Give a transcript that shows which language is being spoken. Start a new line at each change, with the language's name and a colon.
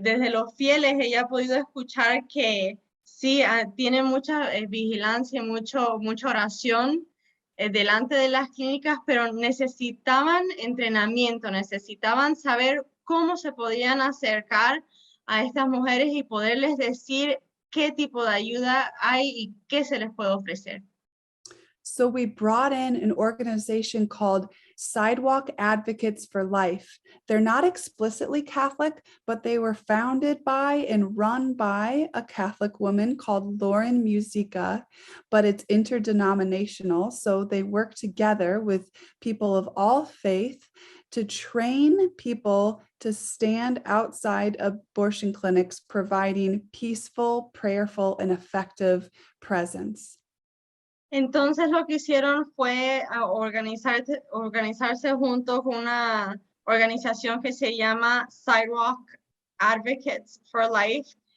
Spanish: los fieles ella ha podido escuchar que sí, tiene mucha vigilancia, mucha oración delante de las clínicas, pero necesitaban entrenamiento, necesitaban saber cómo se podían acercar a estas mujeres y poderles decir qué tipo de ayuda hay y qué se les puede ofrecer.
English: So we brought in an organization called Sidewalk Advocates for Life. They're not explicitly Catholic, but they were founded by and run by a Catholic woman called Música, but it's interdenominational. So they work together with people of all faith to train people to stand outside abortion clinics, providing peaceful, prayerful, and effective presence.
Spanish: Entonces lo que hicieron fue organizarse junto con una organización que se llama Sidewalk Advocates for Life.